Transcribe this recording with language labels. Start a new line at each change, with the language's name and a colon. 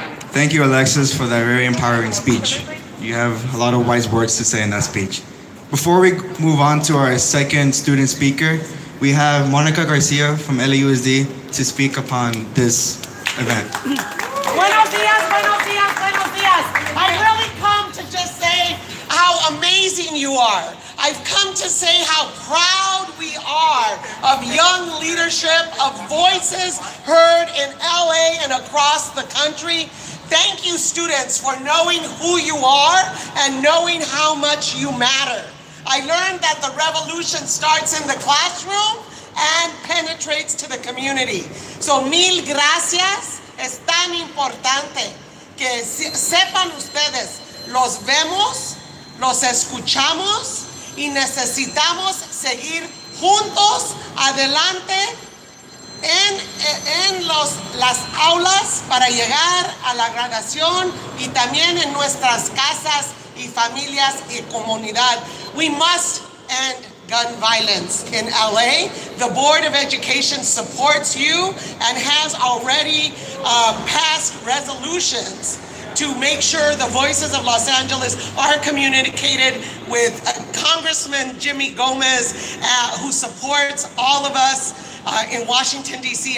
English: Thank you, Alexis, for that very empowering speech. You have a lot of wise words to say in that speech. Before we move on to our second student speaker, we have Monica Garcia from LAUSD to speak upon this event.
Spanish: Buenos días, buenos días, buenos días.
English: I really come to just say how amazing you are. I've come to say how proud we are of young leadership, of voices heard in LA and across the country. Thank you, students, for knowing who you are and knowing how much you matter. I learned that the revolution starts in the classroom and penetrates to the community.
Spanish: So mil gracias. Es tan importante que sepan ustedes, los vemos, los escuchamos y necesitamos seguir juntos adelante en las aulas para llegar a la graduación y también en nuestras casas y familias y comunidad.
English: We must end gun violence in LA. The Board of Education supports you and has already passed resolutions to make sure the voices of Los Angeles are communicated with Congressman Jimmy Gomez, who supports all of us in Washington, D.C.